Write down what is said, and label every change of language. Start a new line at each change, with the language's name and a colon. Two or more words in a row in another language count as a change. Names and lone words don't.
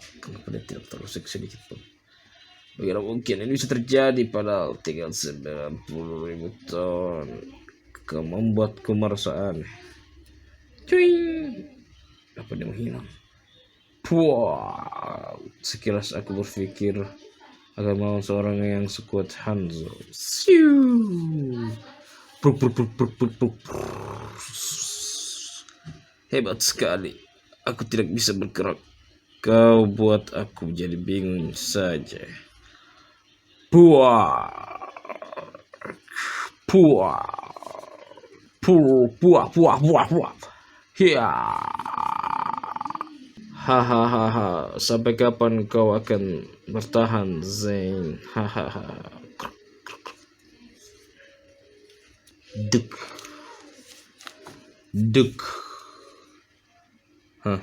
Indonesian: Kenapa dia tidak terlalu sedikit pun? Bagaimana mungkin ini bisa terjadi padahal tinggal 90.000 ton. Kau membuatku merasa aneh. Cuing. Apa dia menghilang? Wow. Sekilas aku berpikir akan melawan seorang yang sekuat Hanzo. Siu. Bruk, bruk, bruk, bruk, bruk, bruk. Hebat sekali. Aku tidak bisa bergerak. Kau buat aku jadi bingung saja. Puah. Puah. Puah, puah, puah, puah, puah. Hiya. Hahaha. Sampai kapan kau akan bertahan, Zain? Hahaha. Duk. Duk. Hah.